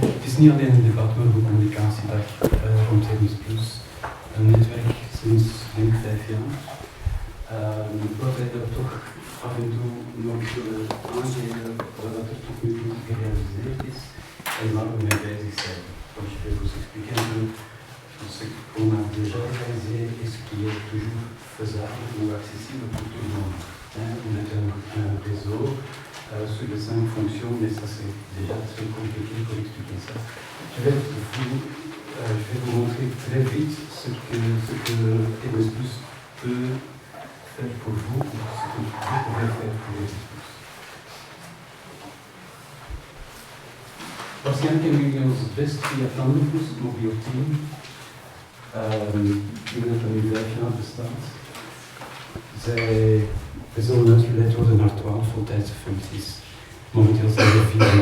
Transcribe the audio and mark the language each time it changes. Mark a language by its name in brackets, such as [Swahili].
[Dutch] Het is niet alleen een debat, maar ook een communicatiedag rond Hermes Plus. Een netwerk sinds denk 5 jaar. Wat wij er toch af en toe nog willen aangeven wat er tot nu toe gerealiseerd is en waar we mee bezig zijn. [French] Comme je vais vous expliquer un peu ce qu'on a déjà réalisé et ce qui est toujours faisable ou accessible pour tout le monde. On a un réseau sur les 5 fonctions, mais ça c'est déjà très compliqué pour expliquer ça. Je vais vous montrer très vite ce que Hermes Plus peut faire pour vous, ou ce que vous pouvez faire pour Hermes Plus. [Dutch] Waarschijnlijk kennen jullie ons het best via Tandemplus, het mobiel team. Ik denk dat dat nu 5 jaar bestaat. Wij zullen uitgeleid worden naar 12 voltijdse functies. Momenteel zijn er 4,5.